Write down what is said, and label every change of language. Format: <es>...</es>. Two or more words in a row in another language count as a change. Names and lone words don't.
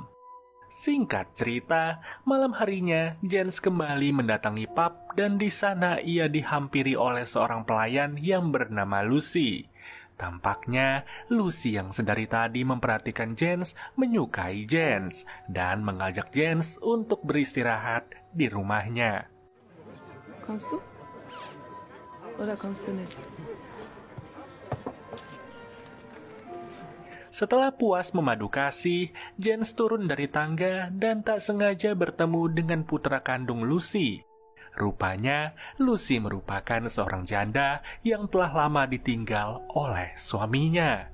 <id>Singkat cerita, malam harinya Jens kembali mendatangi pub dan di sana ia dihampiri oleh seorang pelayan yang bernama Lucy. Tampaknya Lucy yang sedari tadi memperhatikan Jens menyukai Jens dan mengajak Jens untuk beristirahat di rumahnya.</id> <de>Kommst du? Oder kommst du nicht?</de> <id>Setelah puas memadu kasih, Jens turun dari tangga dan tak sengaja bertemu dengan putra kandung Lucy. Rupanya, Lucy merupakan seorang janda yang telah lama ditinggal oleh suaminya.</id>